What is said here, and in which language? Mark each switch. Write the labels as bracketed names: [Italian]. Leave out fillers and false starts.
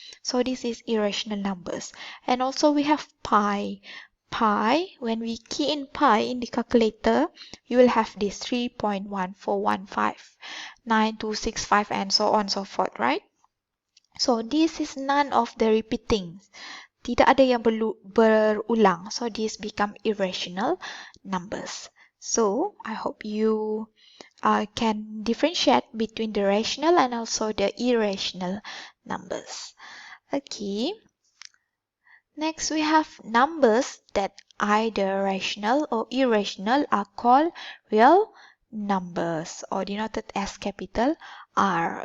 [English] So this is irrational numbers. And also we have pi. Pi, when we key in pi in the calculator, you will have this 3.14159265 and so on and so forth, right? So this is none of the repeating. [Malay] Tidak ada yang berulang. [English] So this become irrational numbers. So I hope you can differentiate between the rational and also the irrational numbers. Okay. Next, we have numbers that either rational or irrational are called real numbers or denoted as capital R.